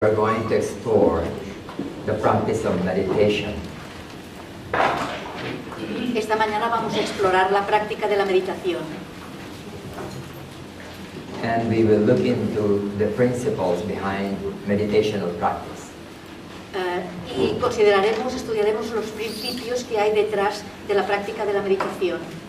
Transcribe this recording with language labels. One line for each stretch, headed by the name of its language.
English: We're going to explore the practice of meditation.
Spanish: Esta mañana vamos a explorar la práctica de la meditación.
English: And we will look into the principles behind meditational practice.
Spanish: Y estudiaremos los principios que hay detrás de la práctica de la meditación.